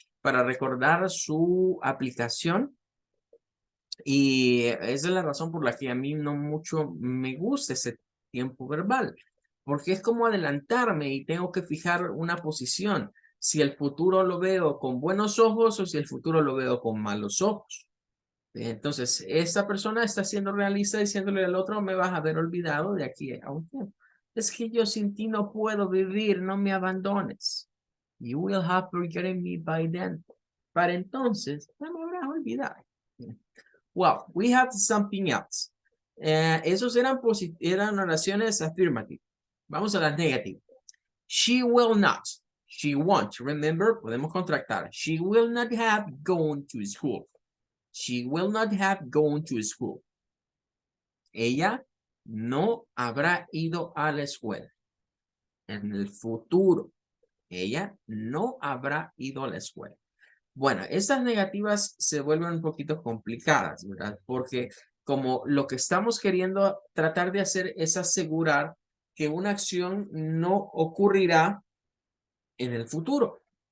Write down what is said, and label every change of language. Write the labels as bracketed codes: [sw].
[es] Para recordar su aplicación. Y esa es la razón por la que a mí no mucho me gusta ese tiempo verbal, porque es como adelantarme y tengo que fijar una posición. Si el futuro lo veo con buenos ojos o si el futuro lo veo con malos ojos. Entonces, esta persona está siendo realista diciéndole al otro, me vas a haber olvidado de aquí a un tiempo. Es que yo sin ti no puedo vivir, no me abandones. [en] You will have forgotten me by then. [es] Para entonces, no me habrás olvidado. [en] Well, we have something else. [es] Esos eran oraciones afirmativas. Vamos a las negativas. [en] She will not. She won't. [es] Remember, podemos contractar. [en] She will not have gone to school. She will not have gone to school. [es] Ella no habrá ido a la escuela. En el futuro, ella no habrá ido a la escuela. Bueno, estas negativas se vuelven un poquito complicadas, ¿verdad? Porque como lo que estamos queriendo tratar de hacer es asegurar que una acción no ocurrirá en el futuro.